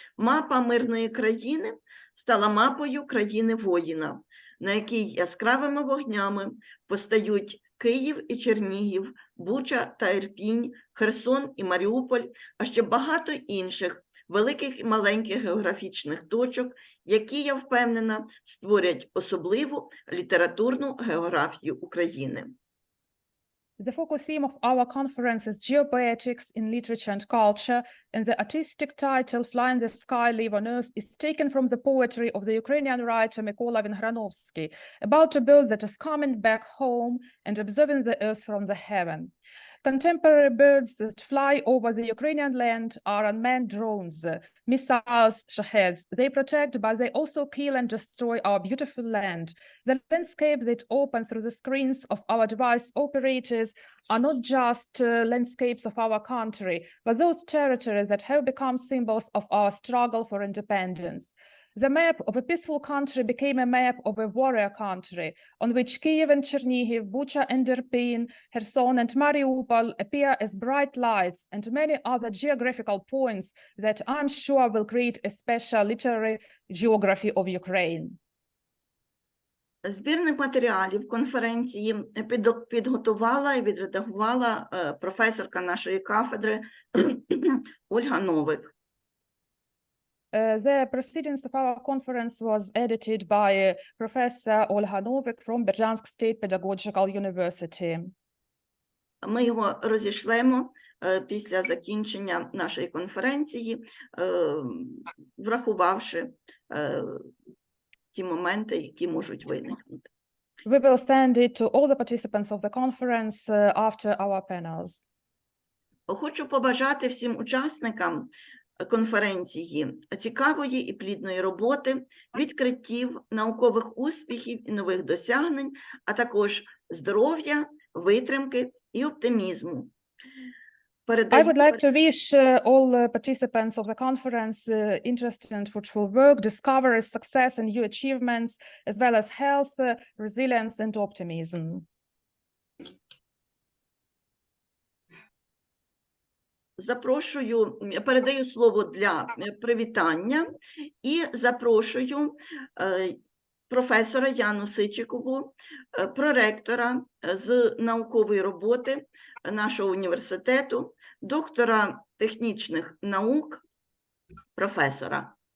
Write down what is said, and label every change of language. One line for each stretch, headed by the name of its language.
Ukrainian: Мапа мирної країни стала мапою країни-воїна, на якій яскравими вогнями постають Київ і Чернігів, Буча та Ірпінь, Херсон і Маріуполь, а ще багато інших великих і маленьких географічних точок, які, я впевнена, створять особливу літературну географію України.
English: The focal theme of our conference is Geopoetics in Literature and Culture, and the artistic title Fly in the Sky, Live on Earth is taken from the poetry of the Ukrainian writer Mykola Vinghrановsky about a bird that is coming back home and observing the earth from the heaven. Contemporary birds that fly over the Ukrainian land are unmanned drones, missiles, shaheds. They protect, but they also kill and destroy our beautiful land. The landscape that open through the screens of our device operators are not just landscapes of our country, but those territories that have become symbols of our struggle for independence. The map of a peaceful country became a map of a warrior country, on which Kiev and Chernihiv, Bucha and Irpin, Kherson and Mariupol appear as bright lights, and many other geographical points that I'm sure will create a special literary geography of Ukraine.
Ukrainian: Збірник матеріалів конференції підготувала і відредагувала професорка нашої кафедри Ольга Новик.
English: The proceedings of our conference was edited by Professor Olga Novik from Berдянського State Pedagogical University.
Ukrainian: Ми його розішлемо після закінчення нашої конференції, врахувавши ті моменти, які можуть виникнути.
English: We will send it to all the participants of the conference after our panels.
Ukrainian: Хочу побажати всім учасникам конференції цікавої і плідної роботи, відкриттів, наукових успіхів і нових досягнень, а також здоров'я, витримки і оптимізму.
English: I would like to wish all participants of the conference interested in fruitful work, discoveries, success and new achievements, as well as health, resilience and optimism.
Ukrainian: Передаю слово для привітання і запрошую професора Яну Сичикову, проректора з наукової роботи нашого університету, доктора технічних наук, професора.